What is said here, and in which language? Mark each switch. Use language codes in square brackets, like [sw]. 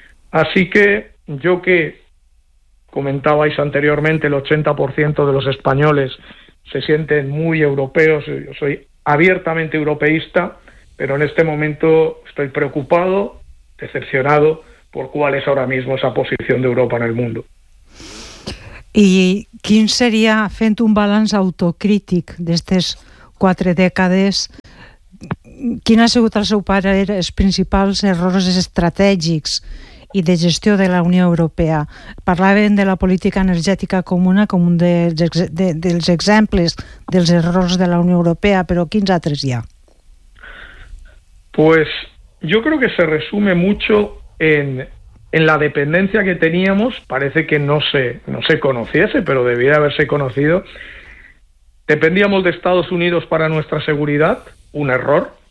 [es] Así que yo, que comentabais anteriormente, el 80% de los españoles se sienten muy europeos, yo soy abiertamente europeísta, pero en este momento estoy preocupado, decepcionado por cuál es ahora mismo esa posición de Europa en el mundo. [ca] I quin seria, fent un balanç autocrític d'aquestes quatre dècades, quin ha sigut el seu parer els principals errors estratègics i de gestió de la Unió Europea? Parlàvem de la política energètica comuna com un dels exemples dels errors de la Unió Europea, però quins altres hi ha? [es] Pues yo creo que se resume mucho en la dependencia que teníamos, parece que no se conociese, pero debía haberse conocido. Dependíamos de Estados Unidos para nuestra seguridad, un error.